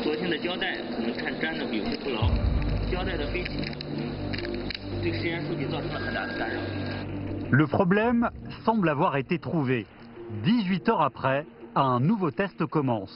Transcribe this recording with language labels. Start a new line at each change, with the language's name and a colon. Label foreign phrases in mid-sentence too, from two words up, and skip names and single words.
Chinese: 的胶带可能看粘的有些不牢，胶带的飞起呢，可能对实验数据造成了很大的干扰。
French: Le problème semble avoir été trouvé. 18 heures après, un nouveau test commence.